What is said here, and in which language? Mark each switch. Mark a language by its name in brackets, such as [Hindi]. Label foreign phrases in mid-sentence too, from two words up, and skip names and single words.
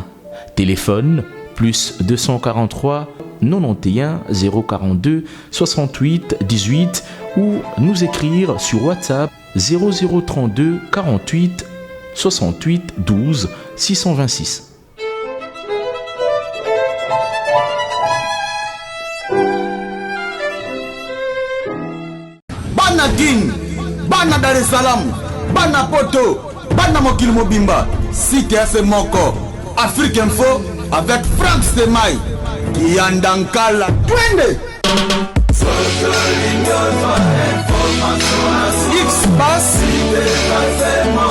[French] Téléphone, plus 243 91 042 68 18 ou nous écrire sur WhatsApp 0032 48 68 12 626. [Lingala] Guine, bana Dar es Salaam, bana Poto, bana mokili mobimba, site ase moko, Afrique Info avec Frank Semaï, Yandankala, twende. X-Bass